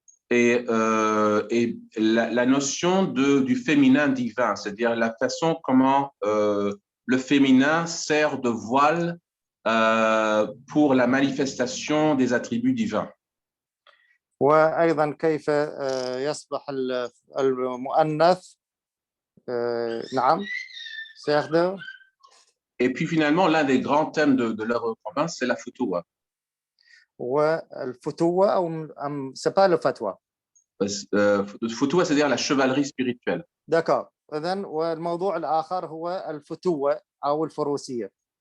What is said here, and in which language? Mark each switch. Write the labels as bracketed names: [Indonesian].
[French] Et la notion du féminin divin, c'est-à-dire la façon comment le féminin sert de voile pour la manifestation des attributs divins. [Arabic] وأيضا كيف يصبح المؤنث نعم سيخدم. [French] Et puis finalement, l'un des grands thèmes de l'œuvre de Corbin, c'est la futuwa. [Arabic] والفتوة أو [French] c'est pas le fatwa. Futuwa, c'est-à-dire la chevalerie spirituelle. D'accord. [Arabic] إذن والموضوع الآخر هو الفتوة أو الفروسية.